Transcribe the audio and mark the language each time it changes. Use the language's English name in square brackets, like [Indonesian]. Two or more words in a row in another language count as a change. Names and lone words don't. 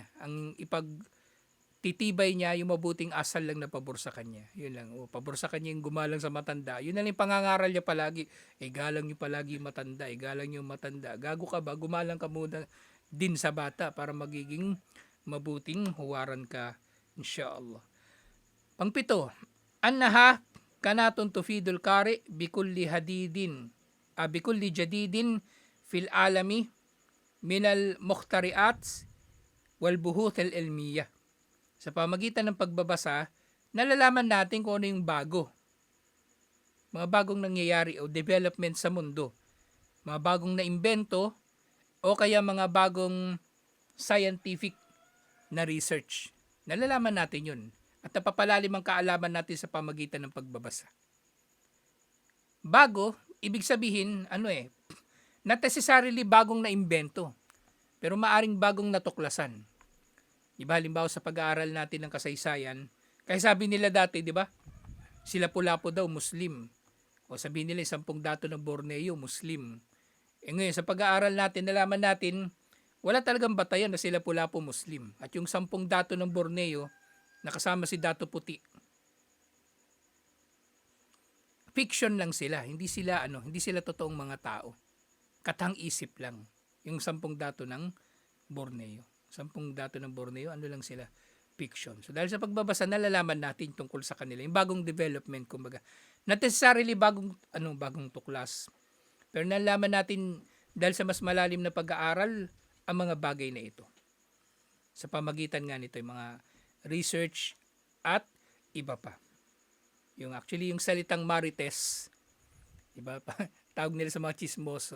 [Filipino] Ang ipagtitibay niya yung mabuting asal lang na pabor sa kanya. Yun lang. Pabor sa kanya yung gumalang sa matanda. Yun lang yung pangangaral niya palagi. Galang niyo palagi yung matanda. Galang niyo yung matanda. Gago ka ba? Gumalang ka muna din sa bata para magiging mabuting huwaran ka inshallah. Pang-7, [Arabic] أنها كانت تفيد القارئ بكل بكل جديد في العالم من المخترعات والبحوث العلمية. [Filipino] Sa pamagitan ng pagbabasa, nalalaman natin kung ano yung bago. Mga bagong nangyayari o development sa mundo. Mga bagong naimbento o kaya mga bagong scientific na research. Nalalaman natin yun. At napapalalim ang kaalaman natin sa pamagitan ng pagbabasa. Bago, ibig sabihin, [English] not necessarily [Filipino] bagong naimbento, pero maaring bagong natuklasan. Diba, halimbawa sa pag-aaral natin ng kasaysayan, kaya sabi nila dati, di ba, sila Lapu-Lapu daw, Muslim. O sabihin nila, 10 dato ng Borneo, Muslim. Ngayon, sa pag-aaral natin, nalaman natin, wala talagang batayan na sila Lapu-Lapu Muslim. At yung 10 dato ng Borneo, nakasama si Dato Puti. Fiction lang sila, hindi sila totoong mga tao. Katang isip lang. Yung 10 dato ng Borneo. 10 dato ng Borneo, lang sila? Fiction. So dahil sa pagbabasa, nalalaman natin tungkol sa kanila. Yung bagong development, kumbaga. [English] Not necessarily [Filipino] bagong tuklas. Pero nalalaman natin dahil sa mas malalim na pag-aaral, ang mga bagay na ito. Sa pamagitan nga nito, yung mga research at iba pa. Yung salitang marites, iba pa, tawag nila sa mga chismoso.